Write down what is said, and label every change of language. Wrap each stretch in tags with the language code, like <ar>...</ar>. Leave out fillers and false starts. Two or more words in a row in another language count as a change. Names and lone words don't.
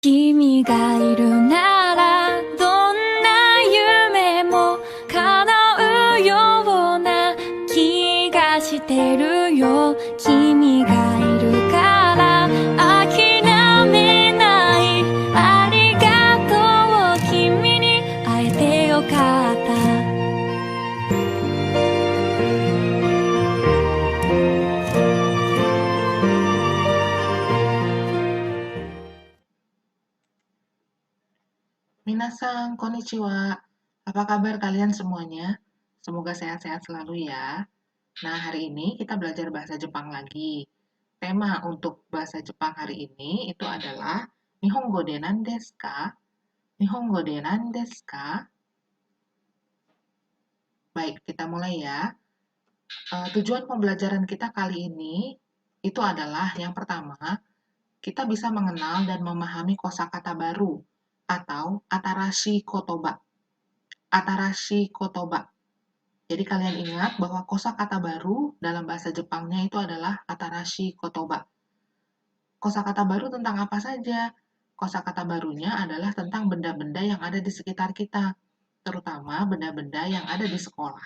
<ja>君がいるならどんな夢も叶うような気がしてるよ君がいるから諦めないありがとう君に会えてよかった皆さん、こんにちは.</ja> <id>Apa kabar kalian semuanya? Semoga sehat-sehat selalu ya. Nah, hari ini kita belajar bahasa Jepang lagi. Tema untuk bahasa Jepang hari ini itu adalah</id> <ja>日本語で何ですか? 日本語で何ですか?</ja> <id>Baik, kita mulai ya. Tujuan pembelajaran kita kali ini itu adalah yang pertama, kita bisa mengenal dan memahami kosakata baru atau</id> <ja>新しい言葉. 新しい言葉.</ja> <id>Jadi kalian ingat bahwa kosakata baru dalam bahasa Jepangnya itu adalah</id> <ja>新しい言葉.</ja> <id>Kosakata baru tentang apa saja? Kosakata barunya adalah tentang benda-benda yang ada di sekitar kita, terutama benda-benda yang ada di sekolah.</id>